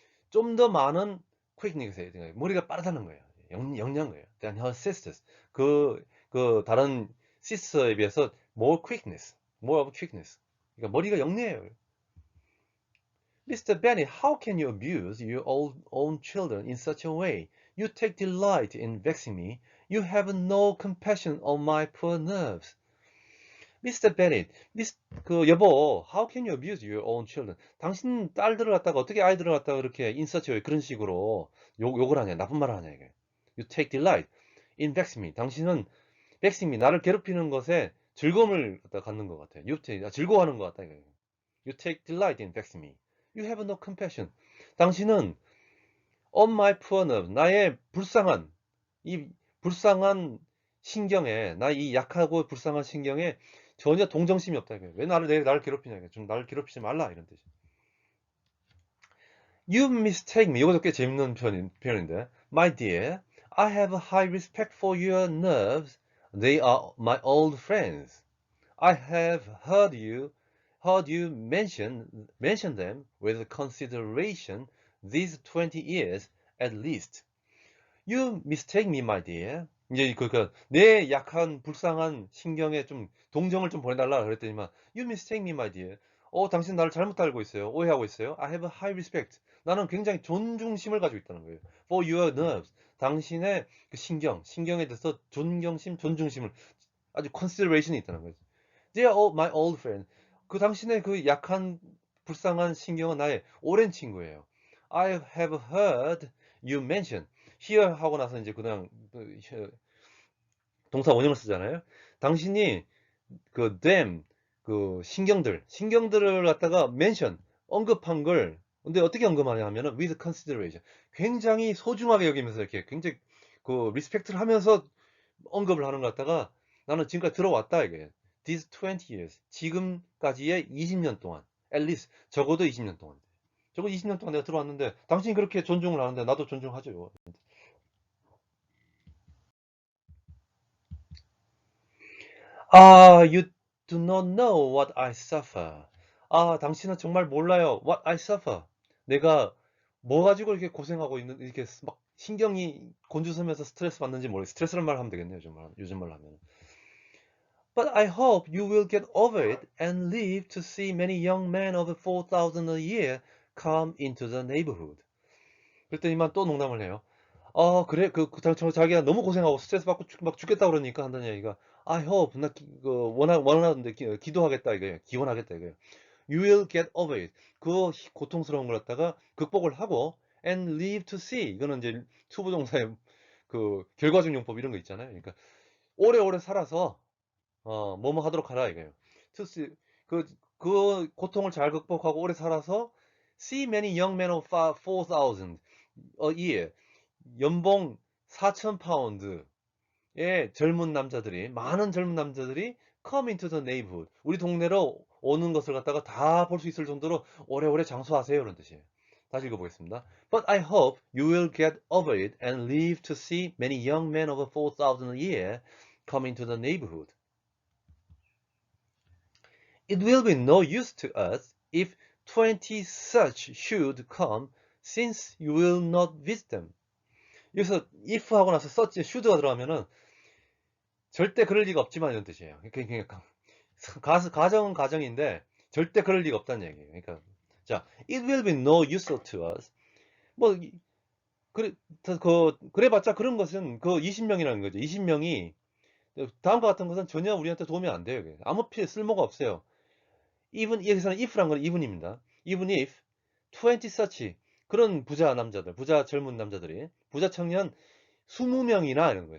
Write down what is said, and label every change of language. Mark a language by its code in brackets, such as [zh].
[ko] 좀 더 많은 quickness에 머리가 빠르다는 거예요. 영리한 거예요. [en] than her sisters. [ko] 그 다른 sister에 비해서 [en] more of a quickness. [ko] 그러니까 머리가 영리해요. [en] Mr. Bennet, how can you abuse your own children in such a way? You take delight in vexing me. You have no compassion on my poor nerves. Mr. Bennet, [ko] 여보, [en] how can you abuse your own children? [ko] 당신 딸들을 갖다가 어떻게 아이들을 갖다가 그렇게 [en] in such a way [ko] 그런 식으로 욕을 하냐, 나쁜 말을 하냐 이게. [en] You take delight in vexing me. [ko] 당신은 [en] vexing me, [ko] 나를 괴롭히는 것에 즐거움을 갖는 것 같아. 즐거워하는 것 같다. [en] You take delight in vexing me. You have no compassion. [ko] 당신은 [en] on my poor nerves, [ko] 나의 이 불쌍한 신경에, 이 약하고 불쌍한 신경에 전혀 동정심이 없다 이거예요. 왜 나를 괴롭히냐 이거예요. 좀 나를 괴롭히지 말라 이런 뜻이에요. [en] You mistake me. [ko] 이것도 꽤 재밌는 표현인데. [en] My dear, I have a high respect for your nerves. They are my old friends. I have heard you mention them with consideration these 20 years at least. You mistake me, my dear. [ko] 이제 내 약한 불쌍한 신경에 좀 동정을 좀 보내달라 그랬더니만 [en] You mistake me, my dear. [ko] 당신 나를 잘못 알고 있어요. 오해하고 있어요. [en] I have a high respect. [ko] 나는 굉장히 존중심을 가지고 있다는 거예요. [en] For your nerves. [ko] 당신의 그 신경에 대해서 존중심을 아주 consideration이 있다는 거죠. [en] They are all my old friends. [ko] 그 당신의 그 약한 불쌍한 신경은 나의 오랜 친구예요. [en] I have heard you mention. [ko] hear 하고 나서 이제 그냥 동사 원형을 쓰잖아요. 당신이 그 them 신경들을 갖다가 mention 언급한 걸 근데 어떻게 언급하냐 하면은 [en] with consideration [ko] 굉장히 소중하게 여기면서 이렇게 굉장히 그 리스펙트를 하면서 언급을 하는 것 같다가 나는 지금까지 들어왔다 이게. [en] These 20 years. [ko] 지금까지의 20년 동안. [en] At least [ko] 적어도 20년 동안. 적어도 20년 동안 내가 들어왔는데 당신이 그렇게 존중을 하는데 나도 존중하죠. [en] You do not know what I suffer. [ko] 당신은 정말 몰라요. [en] What I suffer. [ko] 내가 뭐 가지고 이렇게 고생하고 있는, 이렇게 막 신경이 곤두서면서 스트레스 받는지 모르겠어요. 스트레스란 말 하면 되겠네요. 요즘 말로 하면. [en] But I hope you will get over it and live to see many young men of 4,000 a year come into the neighborhood. [ko] 그랬더니만 또 농담을 해요. 그래, 자기가 너무 고생하고 스트레스 받고 막 죽겠다 그러니까 한다는 얘기가, [en] I hope, [ko] 원하는데, 기도하겠다, 이거예요. 기원하겠다, 이거예요. [en] You will get over it. [ko] 그 고통스러운 걸 갖다가 극복을 하고, [en] and live to see. [ko] 이거는 이제 투부정사의 그 결과적 용법 이런 거 있잖아요. 그러니까, 오래오래 살아서, 뭐뭐 하도록 하라, 이거예요. [en] To see, [ko] 그, 그 고통을 잘 극복하고 오래 살아서, [en] see many young men of 4,000 a year. [ko] 연봉 4,000파운드의 많은 젊은 남자들이 [en] come into the neighborhood. [ko] 우리 동네로 오는 것을 갖다가 다 볼 수 있을 정도로 오래오래 장수하세요. 이런 뜻이에요. 다시 읽어보겠습니다. [en] But I hope you will get over it and live to see many young men over 4,000 a year come into the neighborhood. It will be no use to us if 20 such should come, since you will not visit them. [ko] 여기서 if 하고 나서 such, should가 들어가면은 절대 그럴 리가 없지만 이런 뜻이에요. 그러니까 가정은 가정인데 절대 그럴 리가 없다는 얘기예요. 그러니까 자, [en] it will be no use to us. [ko] 뭐 그래 그래봤자 그런 것은 그 20명이라는 거죠. 20명이 다음과 같은 것은 전혀 우리한테 도움이 안 돼요. 아무 쓸모가 없어요. even 여기서는 if란 건 even입니다. [en] even if 20 such [ko] 그런 부자 젊은 남자들이 부자 청년 20명이나 이런 거예요.